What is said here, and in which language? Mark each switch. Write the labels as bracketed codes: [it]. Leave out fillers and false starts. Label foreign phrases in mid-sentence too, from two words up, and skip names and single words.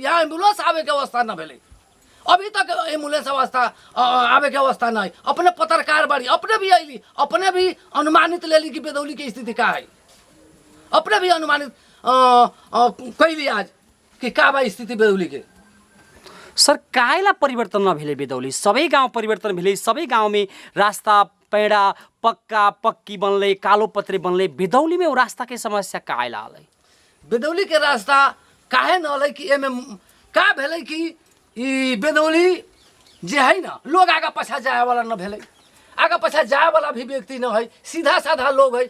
[mai] यहाँ एम्बुलेंस आवे के अवस्था न भेले, अभी तक एम्बुलेंस अवस्था आवे के अवस्था न है। अपने पत्रकार बाड़ी अपने भी अली, अपने भी अनुमानित ले ली कि बेदौली की स्थिति का है, अपने भी अनुमानित कैली आज कि का बा स्थिति बेदौली के। सर काहेला परिवर्तन न भेले बेदौली? [ne] सबै गाउँ [mai] परिवर्तन भेले, सबै गाउँ में रास्ता पैडा पक्का पक्की बनले, [ne] कालो पत्रे [mai] बनले, बेदौली में वो रास्ता के समस्या काहेला आलै? बेदौली के रास्ता काहे न अलै कि एमे का भेलै कि ई बेदौली जे है ना लोग आगा पछा जाए वाला न भेलै, आगा पछा जाए वाला भी व्यक्ति न है, सीधा साधा लोग है।